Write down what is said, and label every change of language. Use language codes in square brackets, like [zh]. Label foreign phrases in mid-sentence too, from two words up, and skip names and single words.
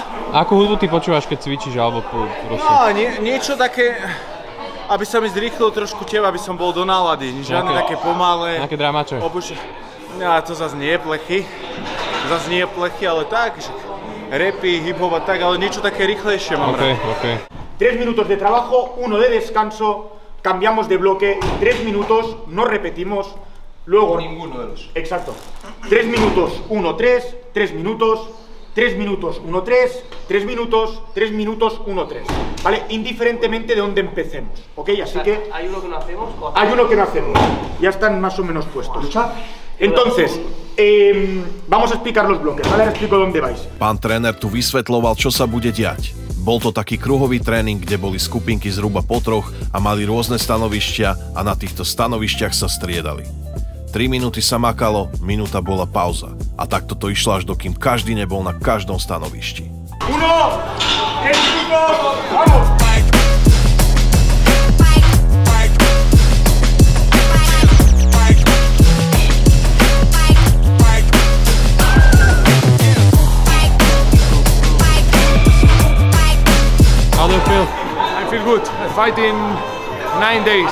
[sk] Akú hudbu ty počúvaš, keď cvičíš, alebo proste? No, niečo také, aby sa mi zrýchlilo trošku teba, aby som bol do nálady. Žiadne také pomalé. Nejaké dramače? Ja, to zase nie je plechy. Ale tak, že rapy, hip-hop a tak, ale niečo také rýchlejšie mám rád. [es] 3 minutos de trabajo, 1 de descanso, cambiamos de bloque, 3 minutos, no repetimos, luego... Ninguno de los. Exacto. 3 minutos, 1, 3, 3 minutos, 3 minutos, 1, 3, 3 minutos, 3 minutos, 1, 3. ¿Vale? Indiferentemente de dónde empecemos, ¿ok? Así que... ¿Hay uno que no hacemos? Hay uno que no hacemos. Ya están más o menos puestos. Entonces, Vamos a explicar los bloques, ¿vale? Ahora explico dónde vais. [sk] Pán tréner tu vysvetľoval, čo sa bude diať. Bol to taký kruhový tréning, kde boli skupinky zhruba po troch a mali rôzne stanovištia a na týchto stanovišťach sa striedali. 3 minúty sa makalo, minúta bola pauza. A takto to išlo až dokým každý nebol na každom stanovišti. [es] Uno, vamos! [en] How do you feel? I feel good. I fight in 9 days.